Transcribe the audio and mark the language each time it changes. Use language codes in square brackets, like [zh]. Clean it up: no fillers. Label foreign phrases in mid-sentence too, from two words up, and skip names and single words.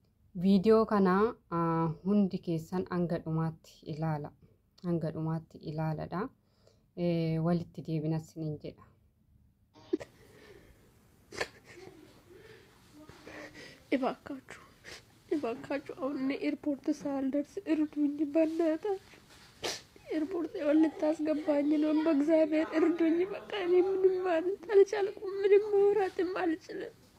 [om] Viidiyoo kana hundi keessan hanga dhumaatti ilaaladha. Walitti deebinas niin jedha. [am] እባካችሁ አሁን ኤርፖርት ሳልደርስ እርዱኝ በእናታችሁ። ኤርፖርት ልታስገባኝ ነው። በእግዚአብሔር እርዱኝ። በቃ እኔ ምንም ማለት አልቻልኩም። ምንም ማውራትም አልችልም።